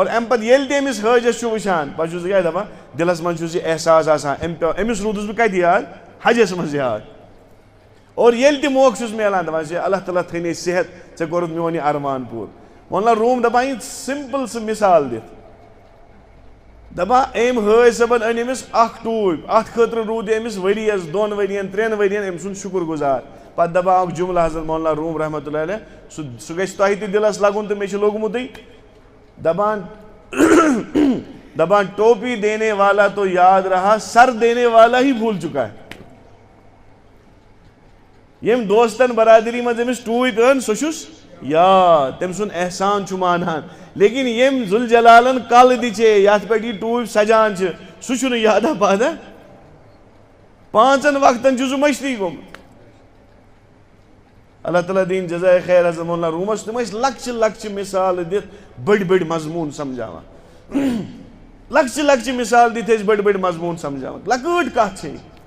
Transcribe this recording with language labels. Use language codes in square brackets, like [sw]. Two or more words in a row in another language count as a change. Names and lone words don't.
[ks] اَمہِ پتہٕ ییٚلہِ تہِ أمِس حٲجس چھُ وٕچھان پتہٕ چھُس بہٕ کیٛاہ دپان دِلس منٛز چھُس یہِ احساس آسان أمِس روٗدُس بہٕ کتہِ یاد حجس منٛز یاد اور ییٚلہِ تہِ موقعہٕ چھُس میلان دپان چھِ اللہ تعالیٰ تھٲینَے صحت ژےٚ کوٚرُتھ میون یہِ ارمان پوٗرٕ مولانا روم دپان یہِ سمپل سُہ مثال دِتھ دپان أمۍ حٲج صٲبن أنۍ أمِس اکھ ٹوٗپۍ اتھ خٲطرٕ روٗد أمِس ؤرِیس 2 ؤرین 3 ؤرین أمۍ سُنٛد شُکر گُزار پتہٕ دپان اکھ جملہٕ حضرت مولانا روم [ar] رحمتہ اللہ علیہ [ks] سُہ گژھِ تۄہہِ تہِ دِلس لگُن تہٕ مےٚ چھُ لوٚگمُتٕے دپان [ur] ٹوپی دینے والا تو یاد رہا سر دینے والا ہی بھول چکا ہے [ks] ییٚمۍ دوستن برادری منٛز أمِس ٹوٗپۍ أنۍ سُہ چھُس یاد تٔمۍ سُنٛد احسان چھُ مانان لیکن ییٚمۍ ذوالجلالن کلہٕ دِژے یتھ پٮ۪ٹھ یہِ ٹوٗپۍ سجان چھِ سُہ چھُنہٕ یادا پادا 5 وقتن چھُ سُہ مٔشتٕے گوٚمُت اللہ تعالیٰ دِیِن جزاے خیر حضرت مولانا رومس تِم ٲسۍ لۄکچہِ لۄکچہِ مثالہٕ دِتھ بٔڑۍ بٔڑۍ مضموٗن سمجھاوان لۄکچہِ لۄکچہِ مثال دِتھ ٲسۍ بٔڑۍ بٔڑۍ مضموٗن سمجھاوان لۄکۭٹ کتھ چھِ